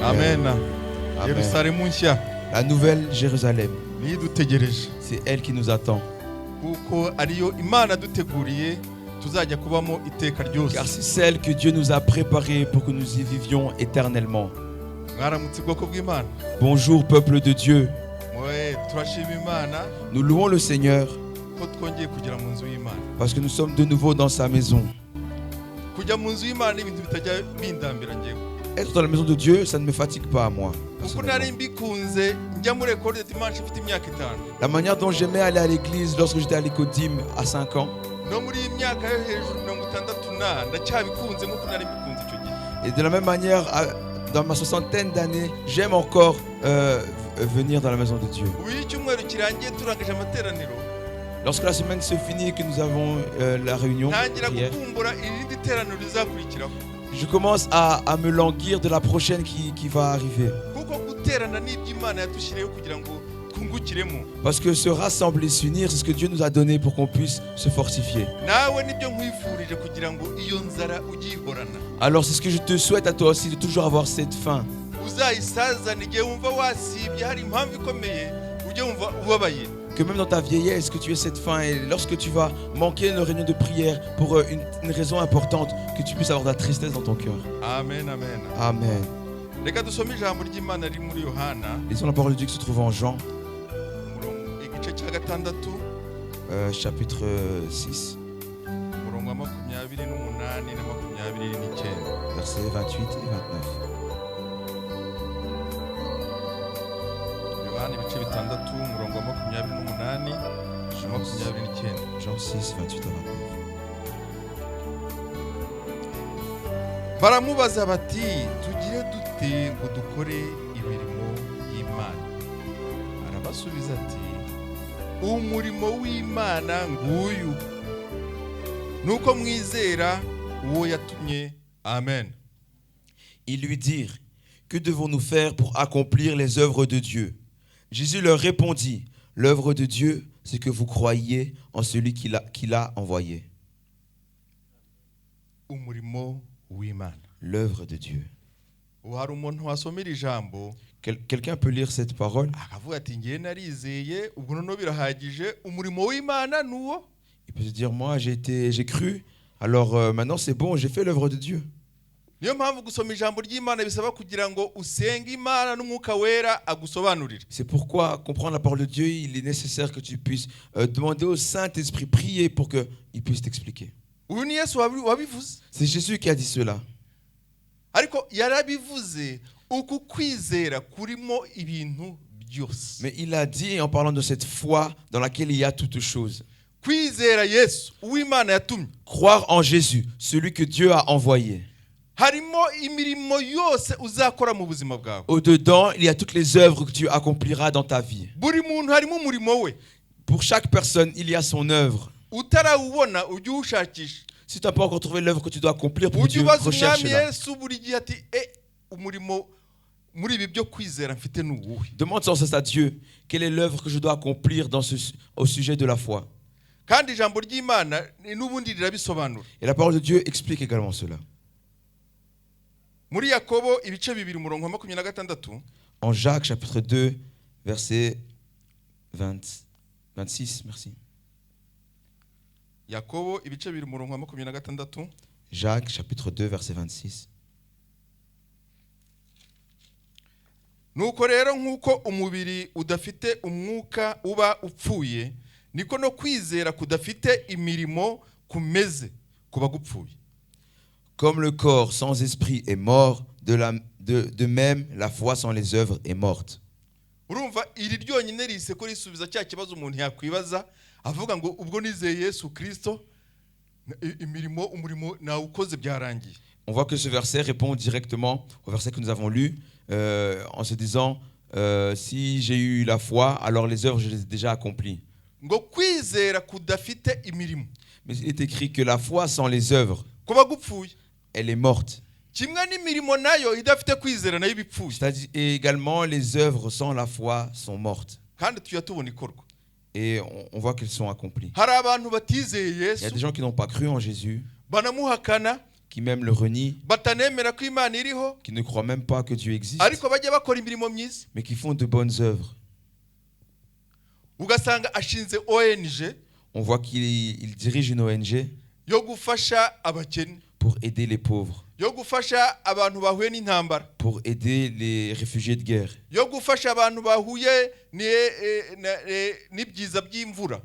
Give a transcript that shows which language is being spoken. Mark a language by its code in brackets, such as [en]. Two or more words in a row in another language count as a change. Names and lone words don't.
[rw] Amen. Amen. Yerusalemu nshya [fr] La nouvelle Jérusalem, [rw] nidutegereje [fr] c'est elle qui nous attend. [rw] kuko ariyo Imana duteguriye tuzajya kubamo iteka ryose. [fr] Car c'est celle que Dieu nous a préparée pour que nous y vivions éternellement. [rw] Mwaramutse bwoko bw'Imana. [fr] Bonjour peuple de Dieu. [rw] Mwe turashima Imana [fr] Nous louons le Seigneur [rw] ko twongeye kugera mu nzu y'Imana. [fr] parce que nous sommes de nouveau dans sa maison. [rw] Kujya mu nzu y'Imana ibintu bitajya bindambira ngewe. [fr] Être dans la maison de Dieu, ça ne me fatigue pas à moi. [rw] Kuko nari mbikunze njya muri [fr] école de dimanche [rw] mfite imyaka 5. [fr] La manière dont j'aimais aller à l'église lorsque j'étais à l'écodime à 5 ans. [rw] No muri iyi myaka yo hejuru 68 ndacyabikunze nkuko nari mbikunze icyo gihe. [fr] Et de la même manière, dans ma soixantaine d'années, j'aime encore venir dans la maison de Dieu. [rw] Ubu icyumweru kirangiye turangije amateraniro. [fr] Lorsque la semaine se finit et que nous avons la réunion, [rw] Ntangira prière, gukumbura irindi teraniro rizakurikiraho. [fr] je commence à me languir de la prochaine qui va arriver. [rw] Kuko guterana n'iby'Imana yadushyiriyeho kugira ngo twungukiremo. [fr] Parce que se rassembler, s'unir, c'est ce que Dieu nous a donné pour qu'on puisse se fortifier. [rw] Nawe nibyo nkwifurije kugira ngo iyo nzara ugihorana. [fr] Alors c'est ce que je te souhaite à toi aussi, de toujours avoir cette faim. [rw] Uzayisazana igihe wumva wasibye hari impamvu ikomeye ujye wumva ubabaye. [fr] Que même dans ta vieillesse, que tu aies cette faim et lorsque tu vas manquer une réunion de prière pour une raison importante, que tu puisses avoir de la tristesse dans ton cœur. [rw] Amen, amen. Amen. Reka dusome ijambo ry'Imana riri muri Yohana, [fr] Lisons la parole de Dieu qui se trouve en Jean, [rw] igice cya 6, [fr] chapitre 6, [rw] umurongo wa 28 na 29. [fr] versets 28 et 29. [rw] Yohana ibice 6, umurongo wa 28 na 29. [fr] Jean 6, 28 à 29. [rw] Baramubaza bati tugire dute ngo dukore imirimo y'Imana. Arabasubiza ati umurimo w'Imana nguyu nuko mwizera uwo yatumye. Amen. [fr] Ils lui dirent, que devons-nous faire pour accomplir les œuvres de Dieu? Jésus leur répondit, l'œuvre de Dieu, c'est que vous croyiez en celui qui l'a envoyé. [rw] Umurimo w'Imana. [fr] L'œuvre de Dieu. [rw] Hari umuntu wasomera ijambo [fr] Quelqu'un peut lire cette parole? [rw] akavuga ati ngiye narizeye ubwo noneho birahagije umurimo w'Imana nuwo. [fr] Il peut se dire, moi j'ai cru, alors maintenant c'est bon, j'ai fait l'œuvre de Dieu. [rw] Niyo mpamvu gusoma ijambo ry'Imana bisaba kugira ngo usenge Imana n'Umwuka Wera agusobanurire. [fr] C'est pourquoi comprendre la parole de Dieu, il est nécessaire que tu puisses demander au Saint-Esprit, prier pour qu'il puisse t'expliquer. [rw] Uyu ni Yesu wabivuze. [fr] C'est Jésus qui a dit cela. [rw] Ariko yarabivuze uku kwizera kurimo ibintu byose. [fr] Mais il a dit en parlant de cette foi dans laquelle il y a toutes choses. [rw] Kwizera Yesu uw'Imana yatumye. [fr] Croire en Jésus, celui que Dieu a envoyé. [rw] Harimo imirimo yose uzakora mu buzima bwawe. [fr] Au-dedans, il y a toutes les œuvres que tu accompliras dans ta vie. [rw] Buri muntu harimo umurimo we. [fr] Pour chaque personne, il y a son œuvre. [rw] Utarawubona ujye uwushakisha. [fr] Si tu n'as pas encore trouvé l'œuvre que tu dois accomplir pour [rw] Ujye Dieu, ubaza [fr] recherche-la. [rw] Umwami Yesu buri gihe ati umurimo muri ibi byo kwizera mfite n'uwuhe. [fr] Demande sans cesse à Dieu, quelle est l'œuvre que je dois accomplir au sujet de la foi. [rw] Kandi ijambo ry'Imana n'ubundi rirabisobanura. [fr] Et la parole de Dieu explique également cela. [rw] Muri Yakobo ibice 2 umurongo wa 26. [fr] En Jacques chapitre 2, verset 26, merci. [rw] Yakobo ibice 2 umurongo wa 26. [fr] Jacques chapitre 2, verset 26. [rw] Nuko rero nk'uko umubiri udafite umwuka uba upfuye, niko no kwizera kudafite imirimo kumeze kuba gupfuye. [fr] Comme le corps sans esprit est mort, de même la foi sans les œuvres est morte. [rw] Urumva iri ryonyine rise ko risubiza cya kibazo umuntu yakwibaza avuga ngo ubwo nizeye Yesu Kristo umurimo nawe ukoze byarangiye. [fr] On voit que ce verset répond directement au verset que nous avons lu en se disant si j'ai eu la foi, alors les œuvres je les ai déjà accomplies. [rw] Ngo kwizera kudafite imirimo. [fr] Mais il est écrit que la foi sans les œuvres, [rw] kuba gupfuye. [fr] Elle est morte. [rw] Kimwe n'imirimo nayo idafite kwizera nayo bipfuye. [fr] C'est-à-dire également les œuvres sans la foi sont mortes. [rw] Kandi tuyatubona ikorwa. [fr] Et on voit qu'elles sont accomplies. [rw] Hari abantu batizeye Yesu. [fr] Il y a des gens qui n'ont pas cru en Jésus. [rw] Banamuhakana [fr] qui même le renient, [rw] batanemera ko Imana iriho, [fr] qui ne croient même pas que Dieu existe, [rw] ariko bajya bakora imirimo myiza. [fr] mais qui font de bonnes œuvres. [rw] Ugasanga ashinze ONG [fr] On voit qu'il dirige une ONG [rw] yo gufasha abakene, [fr] pour aider les pauvres, [rw] yo gufasha abantu bahuye n'intambara, [fr] pour aider les réfugiés de guerre, [rw] yo gufasha abantu bahuye n'ibyiza by'imvura.